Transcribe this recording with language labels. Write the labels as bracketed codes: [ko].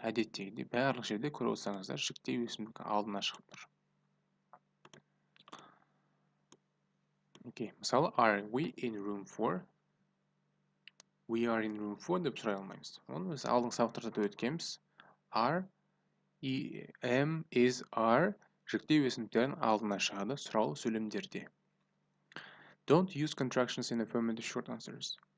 [kk] Әдеттегідей барлық жерде көріп отырсаңыздар, жіктеу есімдігі алдына шығып тұр. Мысалы, [en] are we in room 4? We are in room 4 [kk] деп сұрай алмаймыз. Оны біз алдыңғы сабақтарда да өткенбіз. Are, am, is, are жіктеу есімдіктердің алдына шығады сұраулы сөйлемдерде. [en] Don't use contractions in affirmative short answers.